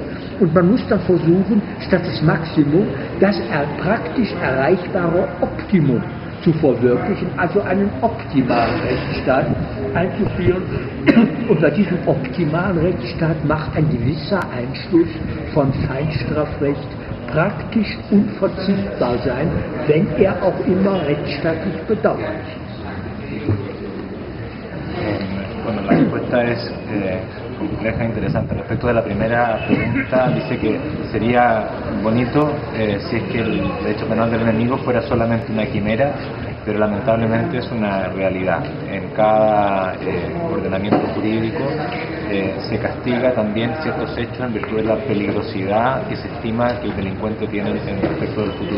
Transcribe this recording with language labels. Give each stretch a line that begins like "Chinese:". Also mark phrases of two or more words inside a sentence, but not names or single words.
German: Und man muss dann versuchen, statt des Maximum das praktisch erreichbare Optimum zu verwirklichen, also einen optimalen Rechtsstaat einzuführen. Und bei diesem optimalen Rechtsstaat macht ein gewisser Einschluss von Feinstrafrecht praktisch unverzichtbar sein, wenn er auch immer rechtsstaatlich bedauerlich ist.
Spanish: Bueno, la respuesta es compleja e interesante. Respecto de la primera pregunta, dice que sería bonito si es que el derecho penal del enemigo fuera solamente una quimera, pero lamentablemente es una realidad. En cada ordenamiento jurídico se castiga también ciertos hechos en virtud de la peligrosidad que se estima que el delincuente tiene en respecto del futuro.